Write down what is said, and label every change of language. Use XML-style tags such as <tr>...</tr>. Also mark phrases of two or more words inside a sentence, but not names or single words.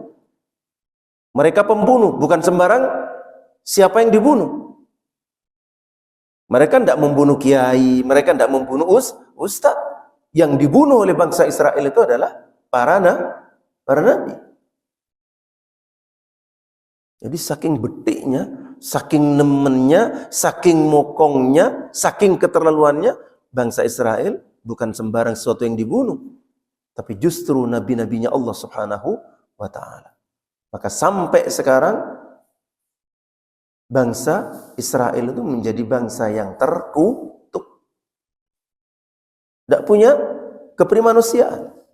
<id>Mereka pembunuh, bukan sembarang siapa yang dibunuh. Mereka tidak membunuh kiai, mereka tidak membunuh ustaz. Yang dibunuh oleh bangsa Israel itu adalah para nabi. Jadi saking betiknya, saking nemennya, saking mokongnya, saking keterlaluannya, bangsa Israel bukan sembarang sesuatu yang dibunuh, tapi justru nabi-nabinya</id> <ar>الله سبحانه وتعالى.</ar> <id>Maka sampai sekarang bangsa Israel itu menjadi bangsa yang terkutuk, tidak punya keprimanusiaan.</id>